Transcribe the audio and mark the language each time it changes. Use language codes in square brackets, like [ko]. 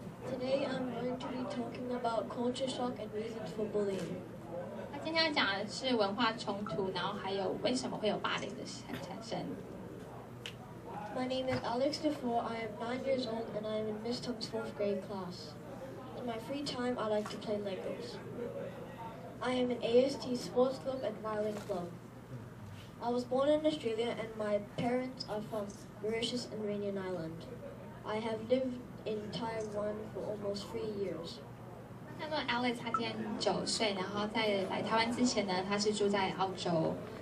[en] Today I'm going to be talking about culture shock and reasons for bullying. [zh] 他今天要讲的是文化冲突，然后还有为什么会有霸凌的产生。 [en] My name is Alex Dufourq. I am 9 years old and I am in Miss Tung's 4th grade class. In my free time, I like to play Legos. I am in AST Sports Club and Violin Club. I was born in Australia and my parents are from Mauritius and Reunion Island. I have lived in Taiwan for almost 3 years. [zh] 他说 Alex 他今年9岁，然后在来台湾之前呢，他是住在澳洲。